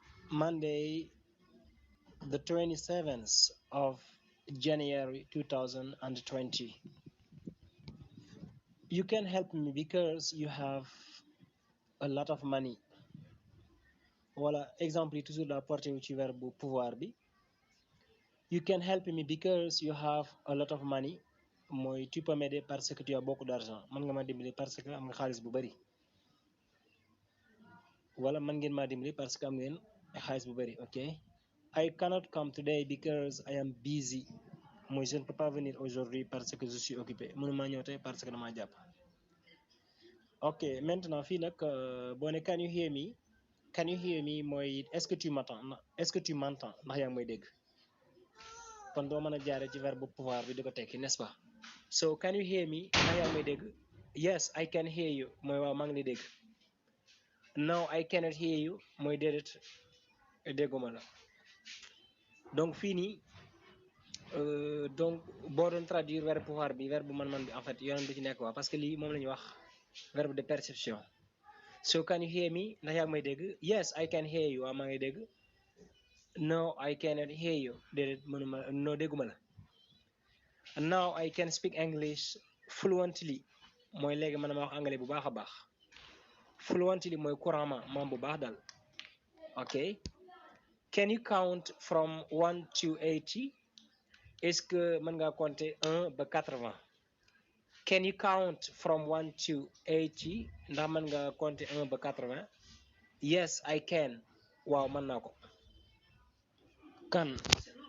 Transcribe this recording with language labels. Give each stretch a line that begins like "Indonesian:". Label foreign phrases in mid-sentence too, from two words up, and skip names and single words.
English: Monday, the 27th of January 2020. You can help me because you have a lot of money.
French: Voilà, exemple yi toujours la portée ci verbe pouvoir bi.
English: You can help me because you have a lot of money.
French: Mooy tu peux m'aider parce que tu as beaucoup d'argent.
Wolof: Man nga ma dimbali
French: parce que
Wolof: am nga xaalis bu bari. Wala man ngeen ma dimbali
French: parce que
Wolof: am ngeen xaalis bu bari, ok?
English: I cannot come today because I am busy.
French: Moi, je ne peux pas venir aujourd'hui parce que je suis occupé.
Wolof: Mënuma ñëw tey parce que dama jàpp. Ok, maintenant fii nag boo ne
English: can you hear me? Can you hear me
French: mooy est-ce que tu m'entends? Est-ce que tu m'entends?
Wolof: Ndax yaa ngi may dégg. Kon doo mën a jaare ci
French: verbe pouvoir
Wolof: bi di ko tekki,
French: n'est-ce pas?
English: So can you hear me?
Wolof: Ndax yaa ngi may dégg?
English: Yes, I can hear you.
Wolof: Mooy waaw maa ngi lay dégg.
English: No, I cannot hear you.
Wolof: Mooy déedéet dégguma la. Donc fii nii donc boo doon traduire
French: verbe pouvoir
Wolof: bi verbe man bi
French: en fait
Wolof: yoonam du ci nekk waa
French: parce que
Wolof: lii moom la ñuy wax
French: verbe de perception.
English: So can you hear me?
Wolof: Ndax yaa ngi may dégg?
English: Yes, I can hear you.
Wolof: Waaw maa ngi dégg.
English: No, I cannot hear you.
Wolof: Déedéet mënuma no dégguma la.
English: Now I can speak English fluently.
Wolof: Mooy léegi man ma wax anglais bu baax a baax. Fluently mooy couramment moom bu baax daal.
English: Ok. Can you count from 1 to 80?
French: Est-ce que
Wolof: mën ngaa
French: compter 1 ba 80?
English: Can you count from 1 to 80?
Wolof: Ndax mën nga compter 1 ba 80?
English: Yes, I can.
Wolof: Waaw mën naa ko. Kan